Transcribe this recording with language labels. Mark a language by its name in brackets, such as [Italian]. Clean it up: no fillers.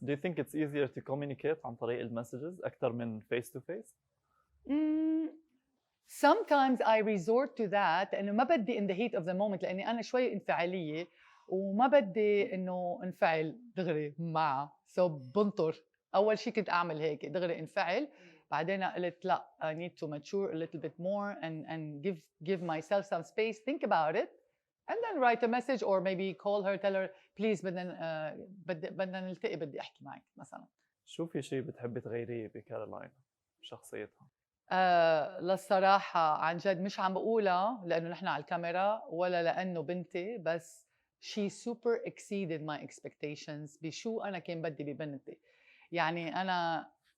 [English] Do you think it's easier to communicate [Arabic] عن طريق المسجز أكثر من [English] face to face؟ Sometimes I resort to that [Arabic] لأنه ما بدي [English] in the heat of the moment، [Arabic] لأني أنا شوي انفعالية وما بدي إنه انفعل دغري معها. So بنطر. أول شيء كنت أعمل هيك دغري انفعل، بعدين قلت لا [English] I need to mature a little bit more and give myself some space, think about it, and then write a message or maybe call her, tell her please [Arabic] بدنا نلتقي، بدي أحكي معك مثلا. شو في شيء بتحبي تغيريه بكارولين بشخصيتها؟ للصراحة عن جد مش عم بقولها لأنه نحن على الكاميرا ولا لأنه بنتي، بس [English] she super exceeded my expectations [Arabic] بشو أنا كان بدي ببنتي. يعني أنا